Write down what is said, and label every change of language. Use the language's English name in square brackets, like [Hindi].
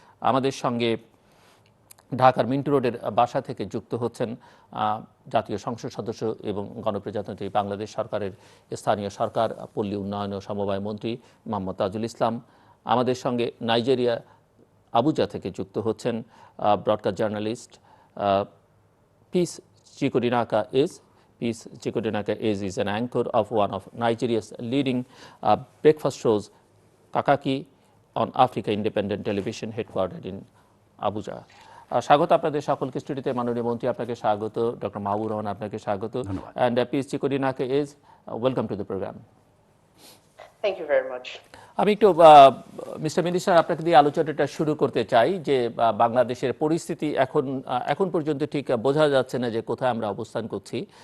[Bangla] আমাদের সঙ্গে ঢাকার মিন্টু রোডের বাসা থেকে যুক্ত হচ্ছেন জাতীয় সংসদ সদস্য এবং গণপ্রজাতন্ত্রী বাংলাদেশ সরকারের স্থানীয় সরকার, পল্লী উন্নয়ন ও সমবায় মন্ত্রী মোহাম্মদ তাজুল ইসলাম। আমাদের সঙ্গে নাইজেরিয়া আবুজা থেকে যুক্ত হচ্ছেন broadcast journalist piece চিকোডিনাকা age. [English] Peace Chikodinaka Eze is an anchor of one of Nigeria's leading breakfast shows, Kakaki, on Africa Independent Television, headquartered in Abuja. [Bangla] স্বাগত আপনাদের সকলকে স্টুডিওতে। মাননীয় মন্ত্রী আপনাকে স্বাগত, ডক্টর মাহবুবুর রহমান আপনাকে স্বাগত, and piece চিকোডিনাকা age, [English] Welcome to the program. Thank you very much. [Bangla] আমি একটু মিস্টার মিনিস্টার আপনাকে দিয়ে আলোচনাটা শুরু করতে চাই যে বাংলাদেশের পরিস্থিতি এখন পর্যন্ত ঠিক বোঝা যাচ্ছে না যে কোথায় আমরা অবস্থান করছি।